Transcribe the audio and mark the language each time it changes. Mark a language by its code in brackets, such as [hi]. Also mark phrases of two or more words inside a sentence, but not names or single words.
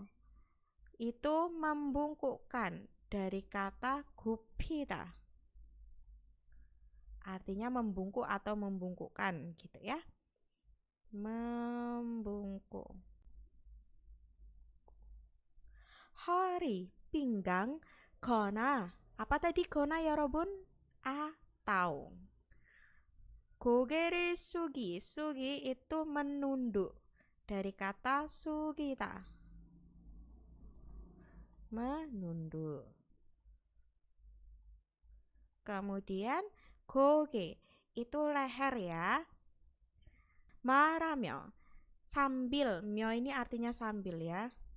[id] Itu membungkukkan. Dari kata 굽히다. Artinya membungkuk atau membungkukkan gitu ya. Membungkuk. 허리, pinggang, 거나. Apa tadi 거나 여러분? Atau. [ko] 고개를 숙이, 숙이 [id] itu menunduk. Dari kata 숙이다. Menunduk. Kemudian 고개 itu leher ya. 말하며 sambil, 며 ini artinya sambil ya.